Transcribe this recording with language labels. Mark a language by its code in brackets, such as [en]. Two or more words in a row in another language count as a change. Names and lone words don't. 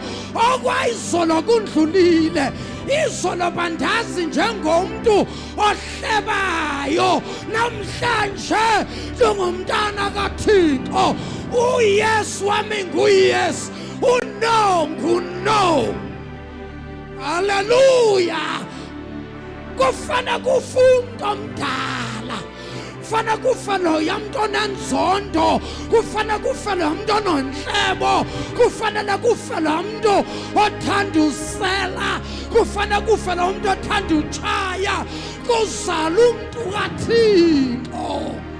[xh] Okwayizolo kundlulile, izolo bandazi njengomntu ohlebayo, namhlanje njengomntana kaThixo. uYesu wami nguYesu, uNo nguNo. Haleluya. Kufana kufa umuntu omdala, kufana kufa loya muntu onenzondo, kufana kufa loya muntu ononhlebo, kufanele kufa loya muntu othanda usela, kufana kufa loya muntu othanda utshaya, kuzala umuntu kaThixo.